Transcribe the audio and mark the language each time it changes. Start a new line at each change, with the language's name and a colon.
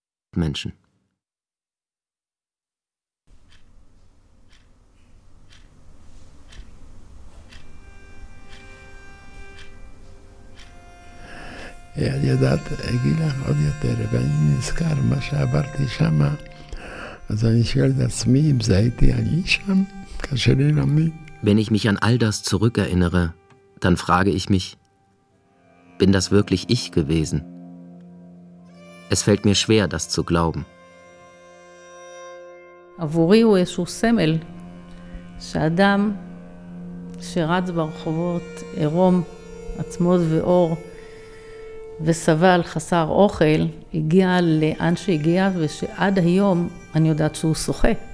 Hebrew: אני יודעת, אגיד לך עוד יותר, ואני נזכר מה שעברתי שם, אז אני שואל את עצמי אם זה הייתי אני שם, קשה לי להאמין.
German: Wenn ich mich an all das zurückerinnere, dann frage ich mich, bin das wirklich ich gewesen? Es fällt mir schwer, das zu glauben.
Hebrew: עבורי הוא איזשהו סמל, שאדם שרץ ברחובות עירום, עצמות ואור, וסבל חסר אוכל, הגיע לאן שהגיע, ושעד היום אני יודעת שהוא שוחה.